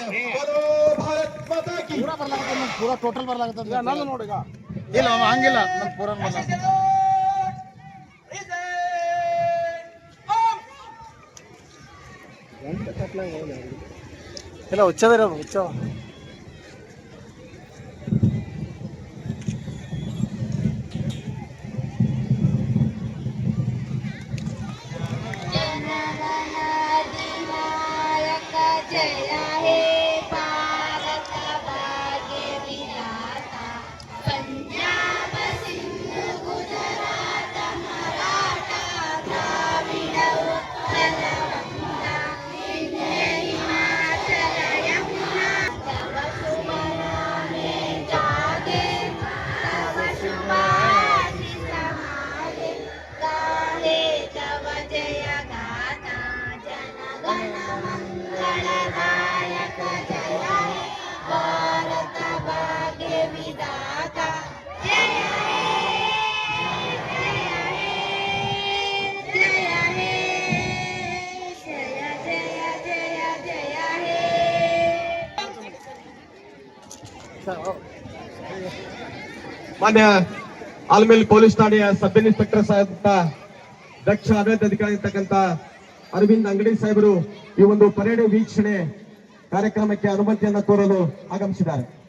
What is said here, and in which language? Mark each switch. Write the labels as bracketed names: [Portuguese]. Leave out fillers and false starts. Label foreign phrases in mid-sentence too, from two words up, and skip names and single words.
[Hindi] भारत माता की. [Kannada] ಪೂರಾ ಟೋಟಲ್ ಬರ್ಲಾಗತ್ತದ. ನಾನು ನೋಡಿ ಈಗ ಇಲ್ಲ ಹಂಗಿಲ್ಲ, ನಾನು ಪೂರಾ ಇಲ್ಲ ಹುಚ್ಚದ ಹುಚ್ಚ. [Bangla] জয় হে ভারত ভাগ্য বিধাতা, পঞ্জাব সিন্ধ গুজরাট মরাঠা দ্রাবিড় উৎকল গঙ্গা বিন্ধ্য হিমাচল যমুনা, তব শুভ নামে জাগে তব শুভাশিস মাগে, গাহে তব জয় গাথা জন গণ মঙ্গলদায়ক, জয় হে ভারত ভাগ্য বিধাতা, জয় হে জয় হে জয় হে জয় জয় জয় জয় হে. [Kannada] ಮಾನ್ಯ ಆಲ್ಮೇಲ್ ಪೊಲೀಸ್ ಠಾಣೆಯ ಸಬ್ ಇನ್ಸ್ಪೆಕ್ಟರ್ ಸಾಹೇಬ ದಕ್ಷ ಆಡಳಿತ ಅಧಿಕಾರಿ ಇರ್ತಕ್ಕಂಥ ಅರವಿಂದ್ ಅಂಗಡಿ ಸಾಹೇಬರು ಈ ಒಂದು ಪರೇಡ್ ವೀಕ್ಷಣೆ ಕಾರ್ಯಕ್ರಮಕ್ಕೆ ಅನುಮತಿಯನ್ನು ಕೋರಲು ಆಗಮಿಸಿದ್ದಾರೆ.